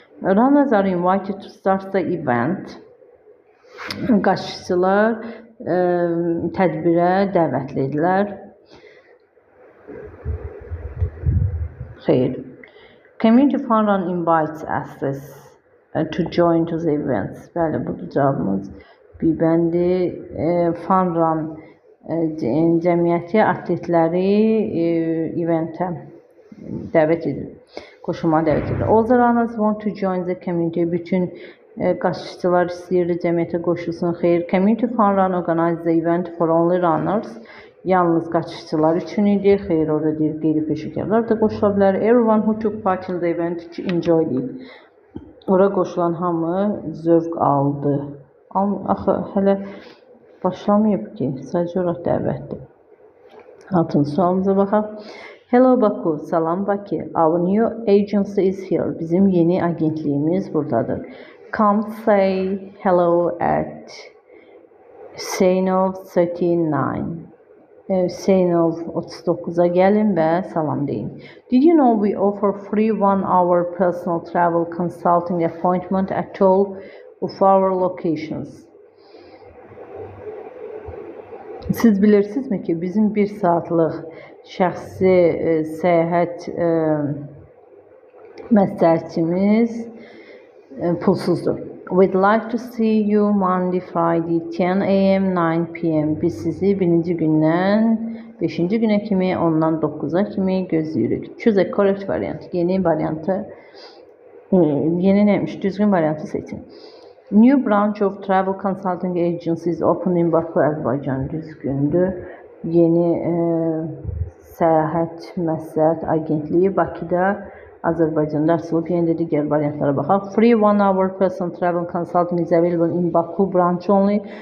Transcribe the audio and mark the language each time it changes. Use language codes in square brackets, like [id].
[en] Runners are invited to start the event. [az] Qaşıqçılar tədbirə dəvətlidirlər. Xeyr. [en] Community Fun Run invites us to join to the events. [az] Bəli, budur cavabımız. Bir bəndi Fun Run cəmiyyəti atletləri eventə dəvət edir. Qoşulmağa dəvət edir. [en] All the runners want to join the community. [az] Bütün qaşıqçılar istəyir cəmiyyətə qoşulsun. Xeyr. [en] Community Fun Run organizes the event for only runners. [az] Yalnız qaçışçılar üçün idi. Xeyr, orada deyir, qeyri-peşəkarlar da qoşula bilər. [en] Everyone who took part in the event enjoyed it. [az] Ora qoşulan hamı zövq aldı. Axı, hələ başlamayıb ki, sadəcə ora dəvətdir. 6-cı sualımıza baxaq. [en] Hello Baku, [az] salam Bakı. [en] Our new agency is here. [az] Bizim yeni agentliyimiz buradadır. [en] Come say hello at Seynov 39. [az] Seynov 39'a gəlin və salam deyin. [en] Did you know we offer free 1-hour personal travel consulting appointment at all of our locations? [az] Siz bilirsinizmi ki, bizim 1 saatlıq şəxsi səyahət məsləhətçimiz pulsuzdur. [en] We'd like to see you Monday, Friday, 10 a.m., 9 p.m. [az] Biz sizi birinci gündən 5-ci günə kimi, ondan 9-a kimi gözləyirik. [en] Choose a correct variant. [az] Yeni variantı, yeni neymiş? Düzgün variantı seçin. [en] New branch of travel consulting agencies opened in Baku, Azərbaycan. [az] Düzgündür. Yeni səyahət məsləhət agentliyi Bakıda, Azərbaycanda açılıb. Yenə də digər variantlara baxaq. [en] Free 1-hour personal travel consulting is available in Baku branch only.